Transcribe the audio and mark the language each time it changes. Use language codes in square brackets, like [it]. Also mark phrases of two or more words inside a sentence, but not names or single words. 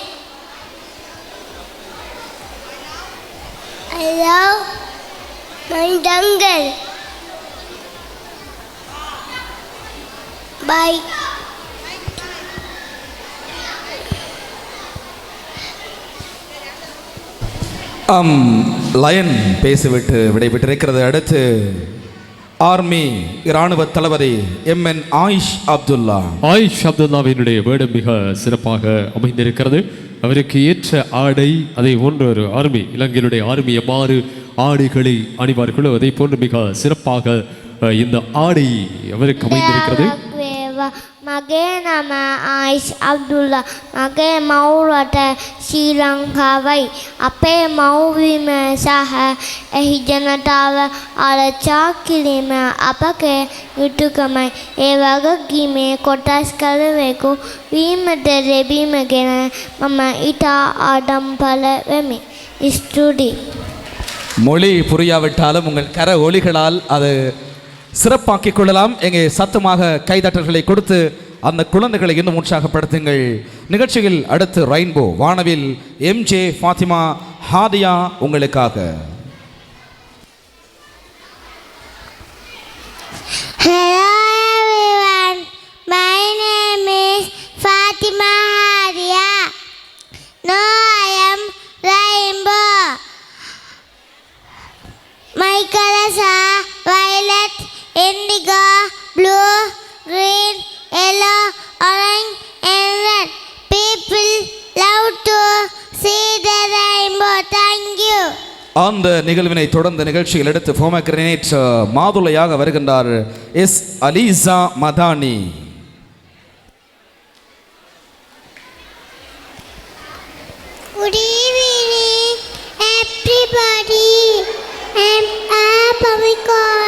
[en] I love my jungle. Bye. [ta] லயன் பேசிவிட்டு விடைபெற்றிருக்கிறது. அடுத்து ஆர்மி இராணுவ தளபதி எம்என் ஆயிஷ் அப்துல்லா. ஆயிஷ் அப்துல்லாவினுடைய வேடம் மிக சிறப்பாக அமைந்திருக்கிறது. அவருக்கு ஏற்ற ஆடை, அதை போன்ற ஒரு ஆர்மி, இலங்கையினுடைய ஆர்மி எவ்வாறு ஆடைகளை அணிவார்களோ அதை போன்று மிக சிறப்பாக இந்த ஆடை அவருக்கு அமைந்திருக்கிறது. [si] මගේ නම ආයිෂ් අබ්දුල්ලා. මගේ මව් රට ශ්‍රී ලංකාවයි. අපේ මව්බිම සහ එහි ජනතාව ආරක්ෂා කිරීම අපගේ යුතුකමයි. ඒ වගකීමේ කොටස් කළවෙකු වීමට ලැබීම ගැන මම ඉතා ආඩම්බර වෙමි. ස්තුතියි. [ta] மொழி புரியாவிட்டாலும் உங்கள் கர ஒலிகளால் அது சிறப்பாக்கிக் கொள்ளலாம். எங்கே சத்தமாக கைதட்டல்களை கொடுத்து அந்த குழந்தைகளை இன்னும் உற்சாகப்படுத்துங்கள். நிகழ்ச்சியில் அடுத்து ரெயின்போ வானவில் எம்ஜே ஃபாத்திமா ஹாதியா உங்களுக்காக. [en] Hello everyone, my name is Fatima Hadia. Now I am Rainbow. My colors are violet, indigo, blue, green, yellow, orange and red. People love to see the rainbow. Thank you. [ta] அந்த நிகழ்வினை தொடர்ந்த நிகழ்ச்சியில் எடுத்து போமக்ரனேட் மாதுளையாக வருகின்றார் எஸ் அலிசா மதானி. [en] Good evening, everybody. I'm Pamiko.